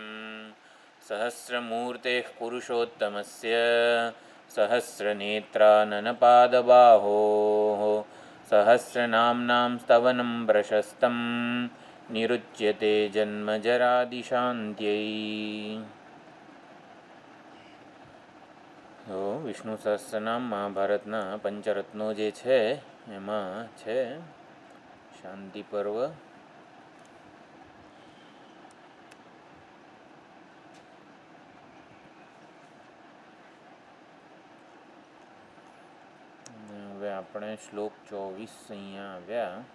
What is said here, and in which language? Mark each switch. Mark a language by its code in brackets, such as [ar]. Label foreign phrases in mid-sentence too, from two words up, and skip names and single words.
[sa] सहस्रमूर्तेः पुरुषोत्तमस्य सहस्रनेत्राननपादबाहोः सहस्रनाम्नां स्तवनं प्रशस्तं निरुच्यते जन्मजरादिशान्त्यै। [gu] તો વિષ્ણુ સહસ્રનામ મહાભારતના પંચરત્નો જે છે એમાં છે શાંતિ પર્વ, હવે આપણે શ્લોક 24 અહીંયા આવ્યા.